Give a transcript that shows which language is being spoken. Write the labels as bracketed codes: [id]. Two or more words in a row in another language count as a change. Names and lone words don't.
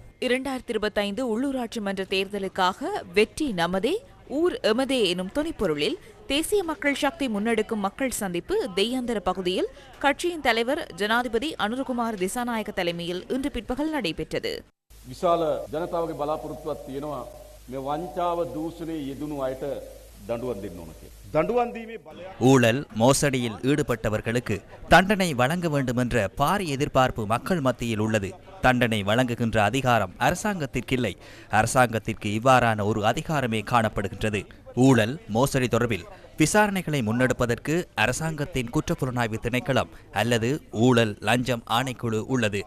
[ta] 2025 உள்ளூராட்சி மன்ற தேர்தலுக்காக வெற்றி நமதே ஊர் எமதே எனும் துணைப்பொருளில் தேசிய மக்கள் சக்தி முன்னெடுக்கும் மக்கள் சந்திப்பு தெய்யாந்தர பகுதியில் கட்சியின் தலைவர் ஜனாதிபதி அனுரகுமார் திசாநாயக்க தலைமையில் இன்று பிற்பகல் நடைபெற்றது. [si] විශාල ජනතාවගේ බලාපොරොත්තුවක් තියෙනවා මේ වංචාව දූෂණයේ යෙදුණු අයට දඬුවම් දෙන්න ඕන කියලා. දඬුවම් දීමේ බලය [ta] ஊழல் மோசடியில் ஈடுபட்டவர்களுக்கு தண்டனை வழங்க வேண்டும் என்ற பாரிய எதிர்பார்ப்பு மக்கள் மத்தியில் உள்ளது. தண்டனை வழங்குகின்ற அதிகாரம் அரசாங்கத்திற்கில்லை. அரசாங்கத்திற்கு இவ்வாறான ஒரு அதிகாரமே காணப்படுகின்றது. ஊழல் மோசடி தொடர்பில் விசாரணைகளை முன்னெடுப்பதற்கு அரசாங்கத்தின் குற்றப்புலனாய்வு திணைக்களம் அல்லது ஊழல் லஞ்சம் ஆணைக்குழு உள்ளது.